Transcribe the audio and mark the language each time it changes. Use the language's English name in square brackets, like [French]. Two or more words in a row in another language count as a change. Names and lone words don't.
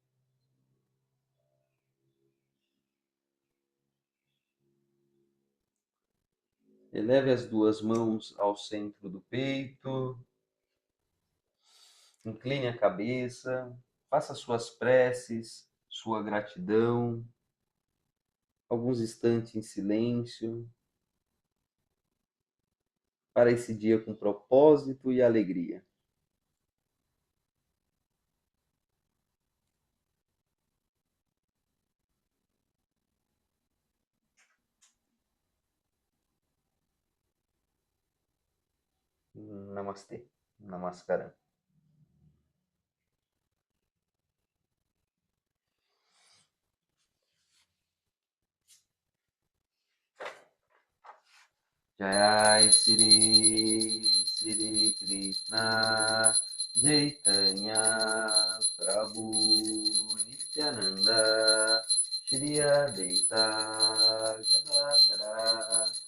[Portuguese] Eleve as duas mãos ao centro do peito, incline a cabeça, faça suas preces, sua gratidão, alguns instantes em silêncio, para esse dia com propósito e alegria. Namastê. Namaskaram. [Sanskrit] Jai Sri Sri Krishna Chaitanya Prabhu Nityananda Shri Advaita Gadadara